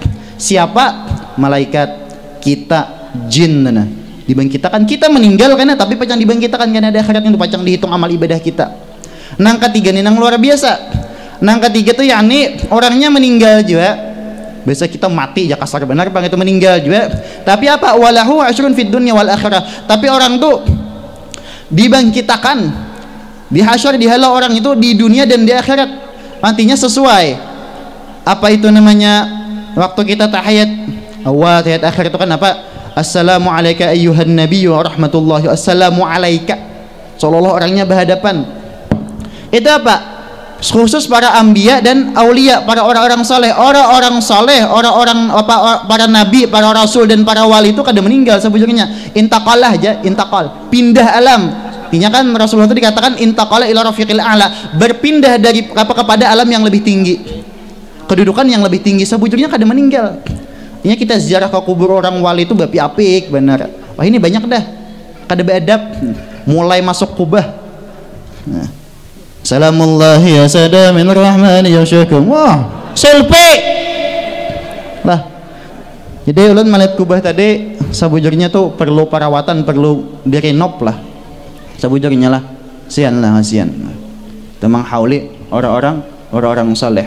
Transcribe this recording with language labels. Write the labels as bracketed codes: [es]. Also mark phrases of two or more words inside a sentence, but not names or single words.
[id] Siapa? Malaikat, kita, jin nah. [bjn] Dibangkitakan, kita meninggal kena tapi pacang dibangkitakan kena di akhirat, itu pacang dihitung amal ibadah kita. Nang ketiga nih nang luar biasa. Nang ketiga tuh yakni orangnya meninggal juga. Biasa kita mati ya kasar benar bang, itu meninggal juga. [id] Tapi apa? [ar] وله حشر في الدنيا والآخرة, [id] tapi orang tuh dibangkitakan, dihasyar, dihalau orang itu di dunia dan di akhirat. Nantinya sesuai apa itu namanya waktu kita tahiyat awal, tahiyat akhir itu kan apa? [ar] السلام عليك أيها النبي ورحمة الله، السلام عليك, [id] seolah-olah orangnya berhadapan. Itu apa? Khusus para anbiya dan aulia, para orang-orang saleh, orang-orang saleh, orang-orang apa, para nabi, para rasul dan para wali itu kada meninggal sebujurnya. Intaqalah aja, intaqal, pindah alam. Artinya kan Rasulullah itu dikatakan [ar] انتقل إلى الرفيق الأعلى, [id] berpindah dari apa kepada alam yang lebih tinggi, kedudukan yang lebih tinggi, sebujurnya kada meninggal. [bjn] Artinya kita ziarah ke kubur orang wali itu beapik benar. Wah ini banyak dah kada beadab, mulai masuk kubah. [ar] Nah. سلام الله يا سادة من رحمان يا شكم. [id] Wah, selfie lah. [bjn] Jadi ulun melihat kubah tadi sebujurnya tuh perlu perawatan, perlu direnov lah sebujurnya lah. [id] Kasihan lah, kasihan. [bjn] Temang hauli orang-orang saleh.